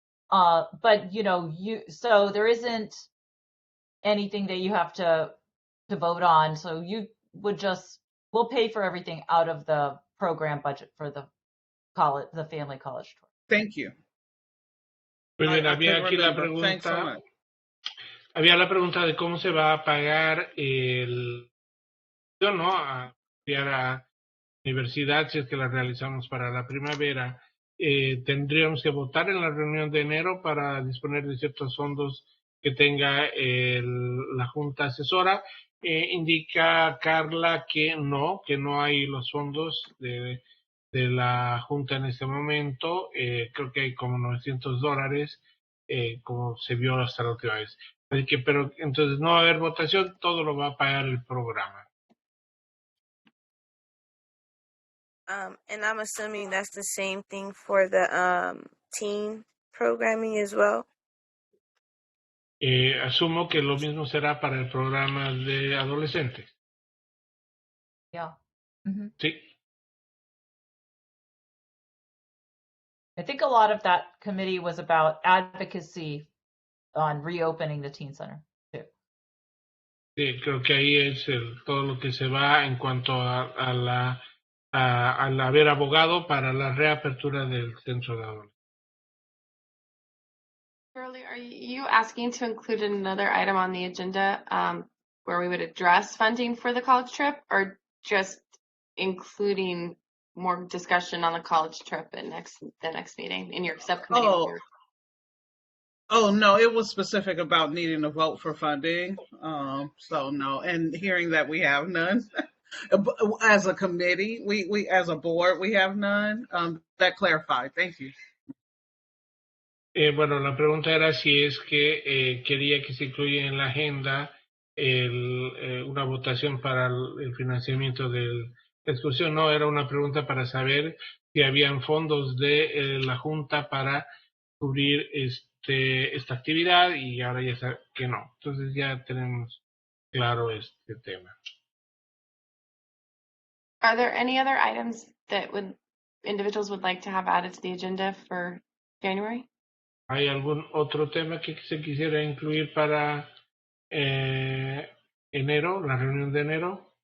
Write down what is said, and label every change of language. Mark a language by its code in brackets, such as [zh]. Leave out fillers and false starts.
[en] But so there isn't anything that you have to vote on. So you would we'll pay for everything out of the program budget for the family college tour. Thank you. [es] Muy bien, había aquí la [en] Thanks so [es] pregunta. [en] much. [es] Había la pregunta de cómo se va a pagar ¿no? A estudiar a universidad si es que la realizamos para la primavera. Tendríamos que votar en la reunión de enero para disponer de ciertos fondos que tenga la Junta Asesora. Indica Carla que no hay los fondos de la Junta en este momento. Creo que hay como $900, como se vio hasta la última vez. Así que, pero entonces no va a haber votación, todo lo va a pagar el programa. [en] And I'm assuming that's the same thing for the teen programming as well. [es] Asumo que lo mismo será para el programa de adolescentes. [en] Yeah. Mm-hmm. [es] Sí. [en] I think a lot of that committee was about advocacy on reopening the teen center too. [es] Sí, creo que ahí es todo lo que se va en cuanto al haber abogado para la reapertura del centro de adolescentes. [en] Shirley, are you asking to include another item on the agenda where we would address funding for the college trip, or just including more discussion on the college trip at the next meeting in your subcommittee? Oh, no, it was specific about needing a vote for funding. So no, and hearing that we have none. As a committee, we as a board, we have none. That clarified. Thank you. [es] Bueno, la pregunta era si es que quería que se incluya en la agenda una votación para el financiamiento de la excursión. No, era una pregunta para saber si habían fondos de la Junta para cubrir esta actividad, y ahora ya sabe que no. Entonces ya tenemos claro este tema. [en] Are there any other items that individuals would like to have added to the agenda for January? [es] ¿Hay algún otro tema que se quisiera incluir para enero, la reunión de enero?